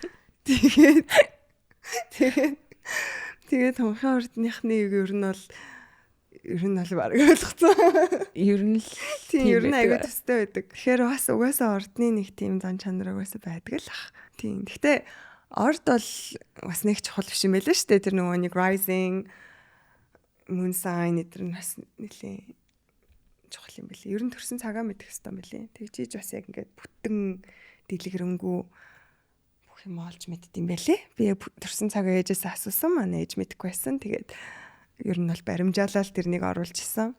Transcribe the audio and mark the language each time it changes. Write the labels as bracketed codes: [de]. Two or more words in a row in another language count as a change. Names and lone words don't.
[mn] Тэгээд хомхын ордныхны ер нь бол баг ойлгоцсон. Ер нь л тийм ер нь айгүй төстэй байдаг. Тэгэхээр бас угаасаа ордны нэг тийм зан чанар угаасаа байдаг л ах. Тийм. Гэхдээ орд бол бас нэг чухал биш юм байлаа шүү дээ. Тэр нөгөө нэг [en] rising moon sign [mn] эдгээр нь бас нэлээ чухал юм байлээ. Ер нь төрсэн цагаа мэдэх хэрэгтэй юм байлээ. Тэгжиж бас яг ингээд бүтэн дэлгэрэнгүй бүх юм олж мэдт юм байлээ. Би төрсэн цагаа ээжээс асуусан, манай ээж мэдэхгүй байсан. Тэгээд ер нь бол баримжаалал тэрнийг оруулчихсан.